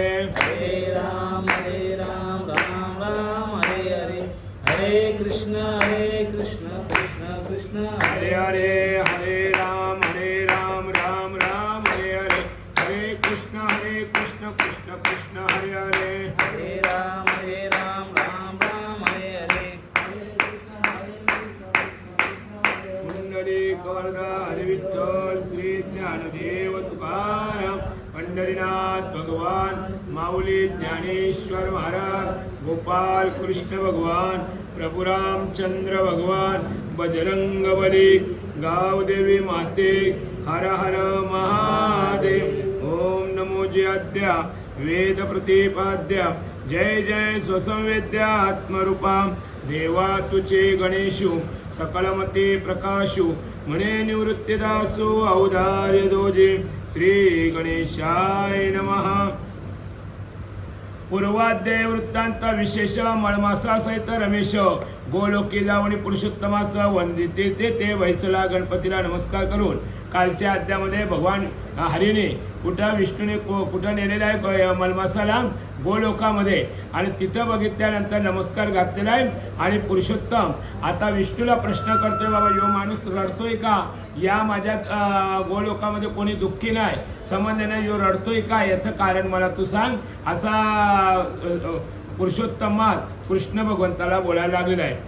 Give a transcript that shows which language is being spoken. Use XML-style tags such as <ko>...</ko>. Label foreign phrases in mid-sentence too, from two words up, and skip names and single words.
<mr>हरे राम राम राम हरे हरे, हरे कृष्ण कृष्ण कृष्ण हरे हरे. हरे राम राम राम हरे हरे, हरे कृष्ण कृष्ण कृष्ण हरे हरे. हरे राम राम हरे हरे, पुंडलिक वरदा हरी विठ्ठल श्री ज्ञानदेव तुकाराम पंढरीनाथ भगवान, माऊली ज्ञानेश्वर महाराज, गोपाल कृष्ण भगवान, प्रभु रामचंद्र भगवान, बजरंग बली, गावदेवी माते, हर हर महादेव. ओम नमो जयाद्या वेद प्रतिपाद्या, जय जय स्वसंवेद्या आत्मरूपा, देवा तुचे गणेशु सकलमते प्रकाशु, म्हणे निवृत्तिदासु औदार्य दोजे. श्री गणेशाय नमः. पूर्वाध्याय वृत्तांत विशेष मळमासासहित रमेश गोलोकी जावणी पुरुषोत्तमास वंदिते ते वैसला गणपतीला नमस्कार करून कालच्या अध्यायामध्ये भगवान हरीने कुठं विष्णूने कुठं नेलेला आहे मलमासाला गोलोकामध्ये, आणि तिथं बघितल्यानंतर नमस्कार घातलेला आहे. आणि पुरुषोत्तम आता विष्णूला प्रश्न करतोय, बाबा यो माणूस रडतोय का, या माझ्या गोलोकामध्ये कोणी दुःखी नाही, संबंध नाही, यो रडतोय का, याचं कारण मला तू सांग, असा पुरुषोत्तमात कृष्ण भगवंताला बोलायला लागलेला आहे.</mr>